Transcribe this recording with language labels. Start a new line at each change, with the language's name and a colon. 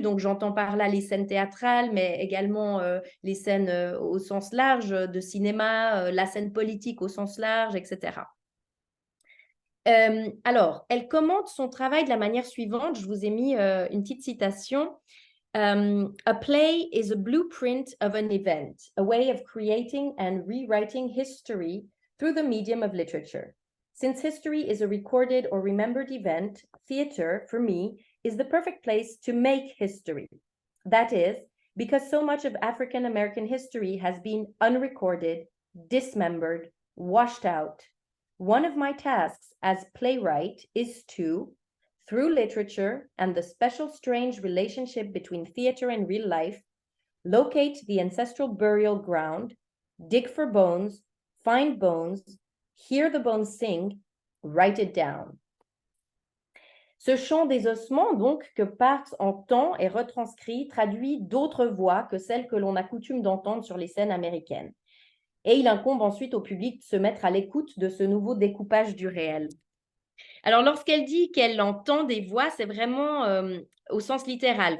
French: Donc, j'entends par là les scènes théâtrales, mais également les scènes au sens large de cinéma, la scène politique au sens large, etc. Alors, elle commente son travail de la manière suivante. Je vous ai mis une petite citation.
English: A play is a blueprint of an event, a way of creating and rewriting history through the medium of literature. Since history is a recorded or remembered event, theater, for me, is the perfect place to make history. That is, because so much of African American history has been unrecorded, dismembered, washed out. One of my tasks as playwright is to, through literature and the special strange relationship between theater and real life, locate the ancestral burial ground, dig for bones, find bones, hear the bones sing, write it down.
French: Ce chant des ossements, donc, que Parks entend et retranscrit, traduit d'autres voix que celles que l'on a coutume d'entendre sur les scènes américaines. Et il incombe ensuite au public de se mettre à l'écoute de ce nouveau découpage du réel. Alors, lorsqu'elle dit qu'elle entend des voix, c'est vraiment au sens littéral.